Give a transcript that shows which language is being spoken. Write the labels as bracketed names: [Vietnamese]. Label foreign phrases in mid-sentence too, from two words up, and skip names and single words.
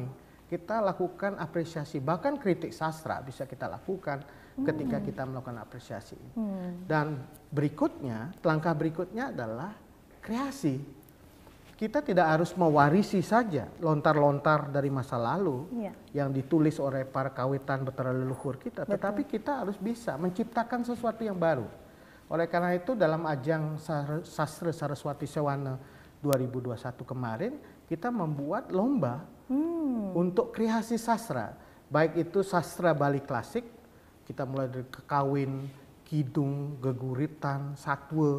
[Indonesian] Kita lakukan apresiasi, bahkan kritik sastra bisa kita lakukan ketika kita melakukan apresiasi. Dan berikutnya, langkah berikutnya adalah kreasi. Kita tidak harus mewarisi saja lontar-lontar dari masa lalu yang ditulis oleh para kawitan betara leluhur kita, tetapi kita harus bisa menciptakan sesuatu yang baru. Oleh karena itu dalam ajang Sastra Saraswati Sewana 2021 kemarin kita membuat lomba untuk kreasi sastra, baik itu sastra Bali klasik, kita mulai dari Kekawin, Kidung, Geguritan, Satwa.